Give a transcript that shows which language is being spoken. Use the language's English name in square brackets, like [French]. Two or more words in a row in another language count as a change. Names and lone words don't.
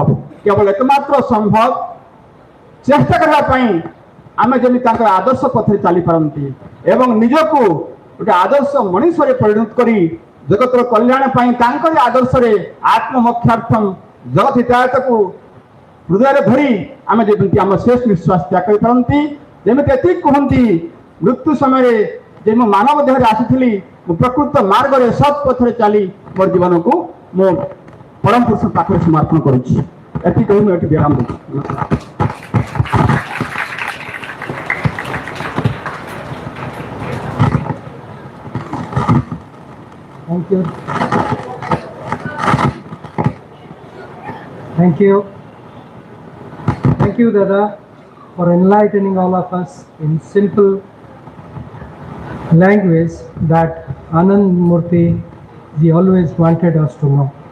[Odia] କେବଳ ଏକମାତ୍ର ସମ୍ଭବ ଚେଷ୍ଟା କରିବା ପାଇଁ ଆମେ ଯେମିତି ତାଙ୍କର ଆଦର୍ଶ ପଥରେ ଚାଲିପାରନ୍ତି ଏବଂ ନିଜକୁ ଗୋଟେ ଆଦର୍ଶ ମଣିଷରେ ପରିଣତ କରି ଜଗତର କଲ୍ୟାଣ ପାଇଁ ତାଙ୍କରି ଆଦର୍ଶରେ ଆତ୍ମମୋକ୍ଷାର୍ଥମ ଜଗତ ହିତାୟତକୁ ହୃଦୟରେ ଧରି ଆମେ ଯେମିତି ଆମ ଶେଷ ନିଶ୍ୱାସ ତ୍ୟାଗ କରିପାରନ୍ତି। ଯେମିତି ଏତିକି କୁହନ୍ତି, ମୃତ୍ୟୁ ସମୟରେ ଯେ ମୁଁ ମାନବ ଦେହରେ ଆସିଥିଲି, ମୁଁ ପ୍ରକୃତ ମାର୍ଗରେ ସତ୍ ପଥରେ ଚାଲି ମୋର ଜୀବନକୁ ମୁଁ ପରମ ପୁରୁଷ ପାଖରେ ସମର୍ପଣ କରୁଛି। ଏତିକି କହି ମୁଁ ଏଠି ବିରାମ ଦେଉଛି। [English] Thank you. Thank you. Thank you, Dada, for enlightening all of us in simple language that Anand Murthy ji always wanted us to know.